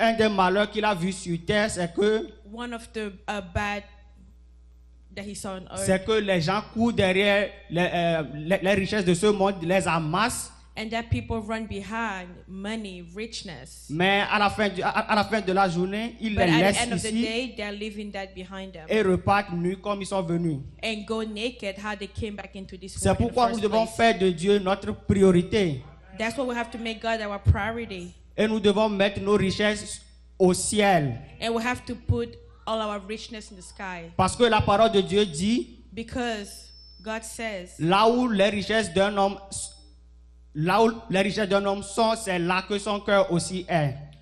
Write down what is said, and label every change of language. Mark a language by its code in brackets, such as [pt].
[fr] un des malheurs qu'il a vu sur terre, c'est que [en] one of the bad that he saw on earth, [fr] c'est que les gens courent derrière les richesses de ce monde, les amassent, [en] and that people run behind money, richness. [fr] mais à la fin de la journée, ils [en] But [fr] les [en] at the end of the [fr] ici [en] day, they're leaving that behind them [fr] et repartent nus comme ils sont venus. [en] and go naked how they came back into this [fr] C'est [en] world in the [fr] pourquoi nous [en] first [fr] devons [en] place. [fr] faire de Dieu notre priorité [en] That's why we have to make God our priority, [fr] et nous devons mettre nos richesses au ciel. [en] and we have to put all our richness in the sky, [fr] Parce que la parole de Dieu dit, [en] because God says [fr] là où les richesses d'un homme sont, c'est là que son cœur aussi est.